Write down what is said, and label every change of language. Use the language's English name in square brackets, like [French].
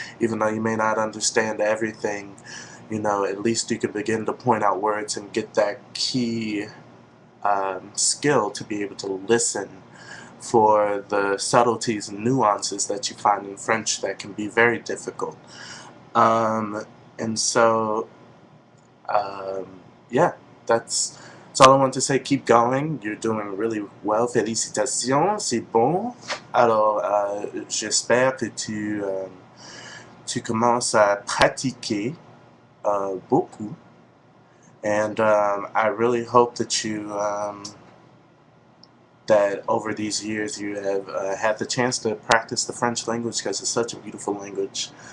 [English] Even though you may not understand everything, at least you can begin to point out words and get that key skill to be able to listen for the subtleties and nuances that you find in French that can be very difficult. And so Um, yeah, that's all I want to say. Keep going. You're doing really well. [French] Félicitations, c'est bon. Alors, j'espère que tu commences à pratiquer beaucoup. [English] And I really hope that that over these years you have had the chance to practice the French language because it's such a beautiful language.